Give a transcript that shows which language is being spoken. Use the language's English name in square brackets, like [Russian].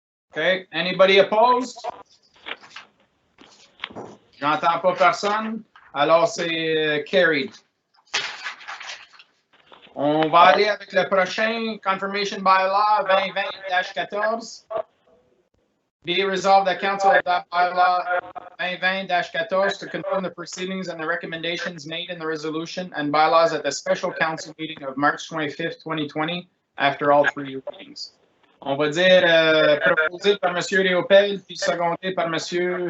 [English] Okay. Anybody opposed? [French] J'entends pas personne. Alors, c'est carried. On va aller avec le prochain Confirmation Bylaw 2020-14. [English] Be it resolved that Council adopt Bylaw 2020-14 to confirm the proceedings and the recommendations made in the resolution and bylaws at the special council meeting of March 25th, 2020, after all 3 readings. [French] On va dire proposé par M. Riopel, puis secondé par M.